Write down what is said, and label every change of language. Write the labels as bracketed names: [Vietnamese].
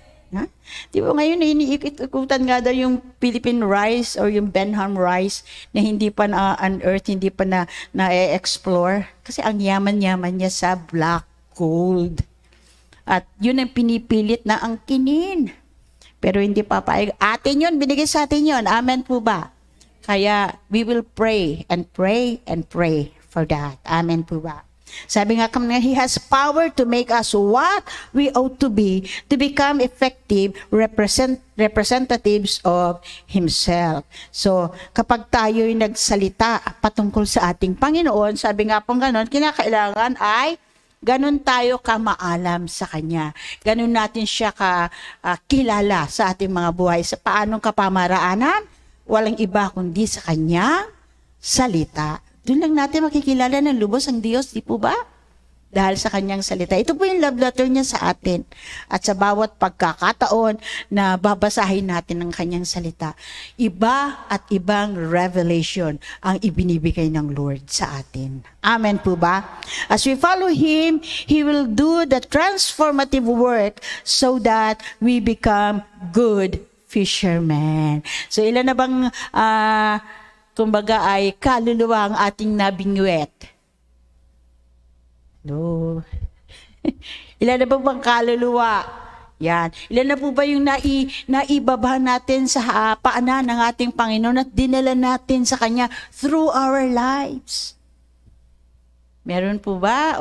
[Filipino] Ha? Di ba ngayon iniikot-ikutan nga daw yung Philippine rice or yung Benham rice na hindi pa na-unearth, hindi pa na-explore. Kasi ang yaman-yaman niya sa black gold. At yun ang pinipilit na angkinin. Pero hindi papayag. Atin yun, binigay sa atin yun. Amen po ba? Kaya [English] we will pray and pray and pray for that. [Filipino] Amen po ba? Sabi nga kami, [English] He has power to make us what we ought to be, to become effective representatives of Himself. [Filipino] So, kapag tayo'y nagsalita patungkol sa ating Panginoon, sabi nga pong ganon, kinakailangan ay ganon tayo kamaalam sa Kanya. Ganon natin siya kilala sa ating mga buhay. Sa paanong kapamaraanan? Walang iba kundi sa Kanyang salita. Doon lang natin makikilala ng lubos ang Diyos, di po ba? Dahil sa Kanyang salita. Ito po yung love letter niya sa atin. At sa bawat pagkakataon na babasahin natin ang Kanyang salita, iba at ibang revelation ang ibinibigay ng Lord sa atin. Amen po ba? [English] As we follow Him, He will do the transformative work so that we become good fishermen. [Filipino] So ilan na bang kumbaga ay kaluluwa ang ating nabingwet? No. Ilan na ba bang kaluluwa? Yan. Ilan na po ba yung naibaba natin sa paanan ng ating Panginoon at dinala natin sa Kanya [English] through our lives? [Filipino] Meron po ba?